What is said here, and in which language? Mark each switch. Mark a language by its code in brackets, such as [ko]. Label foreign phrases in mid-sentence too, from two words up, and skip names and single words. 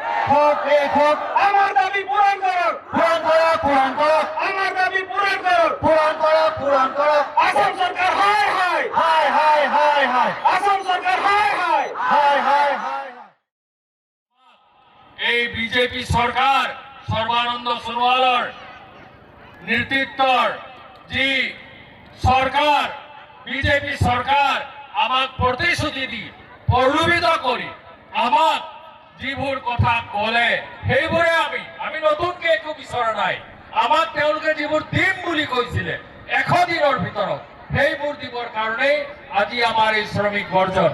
[bn] আমার দাবি পূরণ করুন। আমার দাবি পূরণ করুন। আসাম সরকার হায় হায়। আসাম সরকার হায় হায়। [as] এই বিজেপি সরকার সর্বানন্দ সোনোৱালৰ নেতৃত্বৰ যি সরকার বিজেপি সরকার আমাক প্রতিশ্রুতি দি প্রলোভিত কৰি আমাক যিবোৰ কথা ক'লে সেইবোৰে আমি নতুনকে একো বিচৰা নাই। আমাক তেওঁলোকে যিবোৰ দিম বুলি কৈছিলে 100 দিনৰ ভিতৰত সেইবোৰ দিবৰ কাৰণেই আজি আমাৰ এই শ্ৰমিক বৰ্জন।